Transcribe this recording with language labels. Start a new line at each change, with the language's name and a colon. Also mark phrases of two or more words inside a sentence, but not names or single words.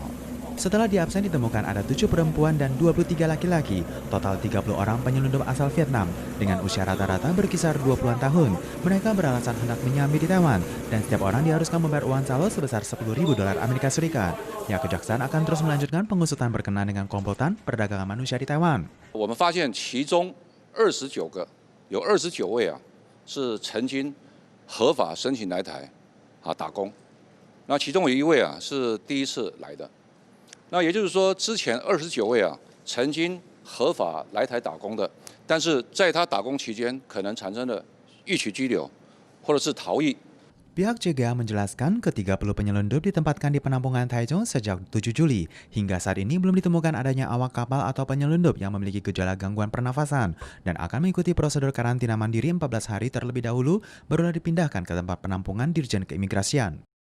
Indonesian: Setelah di absen ditemukan ada 7 perempuan dan 23 laki-laki, total 30 orang penyelundup asal Vietnam, dengan usia rata-rata berkisar 20-an tahun. Mereka beralasan hendak menyambi di Taiwan, dan setiap orang diharuskan membayar uang calo sebesar $10.000 Amerika Serikat. Ya, kejaksaan akan terus melanjutkan pengusutan berkenaan dengan komplotan perdagangan manusia di Taiwan.
Chinese: 我们发现其中29个，有29位是曾经合法申请来台打工，那其中有1位是第一次来的。那也就是说，之前29位曾经合法来台打工的，但是在他打工期间可能产生了逾期拘留或者是逃逸。
Indonesian: Pihak CGA menjelaskan ke-30 penyelundup ditempatkan di penampungan Taichung sejak 7 Juli. Hingga saat ini belum ditemukan adanya awak kapal atau penyelundup yang memiliki gejala gangguan pernafasan dan akan mengikuti prosedur karantina mandiri 14 hari terlebih dahulu barulah dipindahkan ke tempat penampungan Dirjen Keimigrasian.